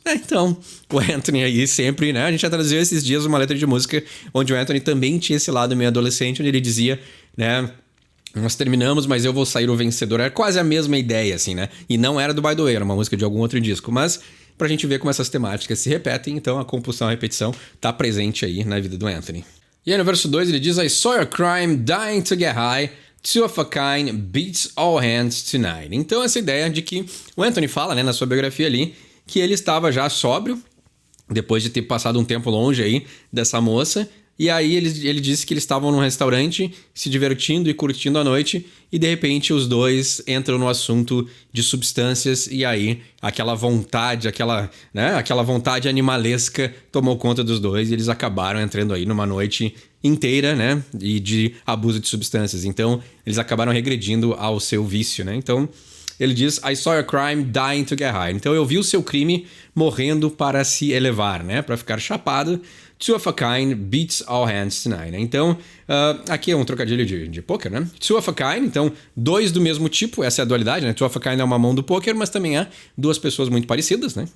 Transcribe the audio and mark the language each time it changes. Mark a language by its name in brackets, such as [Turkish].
[Portuguese] Então, o Anthony aí sempre, né? A gente já traduziu esses dias uma letra de música onde o Anthony também tinha esse lado meio adolescente, onde ele dizia, né? Nós terminamos, mas eu vou sair o vencedor. Era quase a mesma ideia, assim, né? E não era do By The Way, era uma música de algum outro disco. Mas pra gente ver como essas temáticas se repetem, então a compulsão, a repetição tá presente aí na vida do Anthony. E aí no verso 2 ele diz: [English] I saw your crime, dying to get high. Two of a kind beats all hands tonight. [Portuguese] Então essa ideia de que o Anthony fala, né, na sua biografia ali, que ele estava já sóbrio, depois de ter passado um tempo longe aí dessa moça, e aí ele disse que eles estavam num restaurante se divertindo e curtindo a noite, e de repente os dois entram no assunto de substâncias, e aí aquela vontade, aquela vontade animalesca tomou conta dos dois, e eles acabaram entrando aí numa noite inteira, né, e de abuso de substâncias. Então, eles acabaram regredindo ao seu vício, né? Então, ele diz, [English] I saw your crime dying to get high. [Portuguese] Então, eu vi o seu crime morrendo para se elevar, né, para ficar chapado. [English] Two of a kind beats all hands tonight, [Portuguese] né? Então, aqui é um trocadilho de poker, né? [English] Two of a kind, [Portuguese] então, dois do mesmo tipo, essa é a dualidade, né? Two of a kind é uma mão do poker, mas também há duas pessoas muito parecidas, né?